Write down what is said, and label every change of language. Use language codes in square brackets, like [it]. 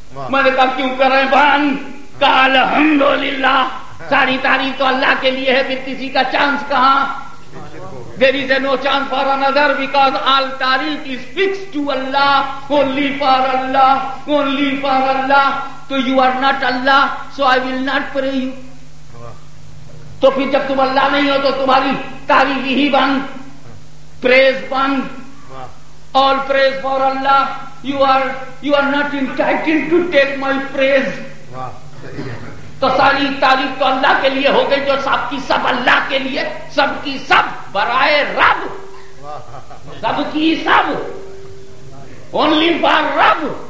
[ur] میں نے کہا کیوں کریں بند؟ کہا الحمدللہ، ساری تعریف تو اللہ کے لیے ہے، پھر کسی کا چانس کہاں؟ [en] There is no chance for another because all tarif is fixed to Allah, only for Allah, [ur] only for Allah. [en] So you are not Allah, so I will not pray you. [ur] تو پھر جب تم اللہ نہیں ہو تو تمہاری تعریف ہی بند، praise been. [en] All praise for Allah. You are not entitled to take my praise. [ur] تو ساری تعریف تو اللہ کے لیے ہو گئی، جو سب کی سب اللہ کے لیے، سب کی سب برائے رب، سب کی سب [en] only for [ur] رب.